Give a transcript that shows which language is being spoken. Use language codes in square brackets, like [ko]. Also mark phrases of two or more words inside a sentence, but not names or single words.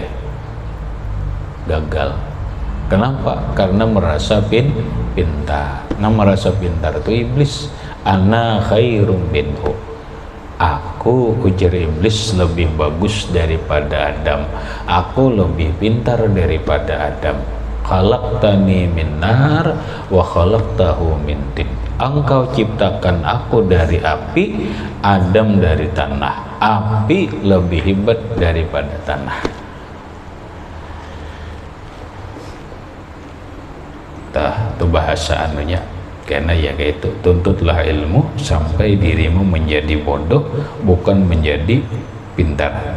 [id] Gagal. Kenapa? Karena merasa pintar. Nah, merasa pintar itu iblis. [ar] أنا خير منه. [id] Aku, ujar iblis, lebih bagus daripada Adam. Aku lebih pintar daripada Adam. [ar] خلقتني من نار وخلقته من طين. [id] Engkau ciptakan aku dari api, Adam dari tanah. Api lebih hebat daripada tanah. Itu bahasa anunya. Karena ya kayak itu, tuntutlah ilmu sampai dirimu menjadi bodoh, bukan menjadi pintar.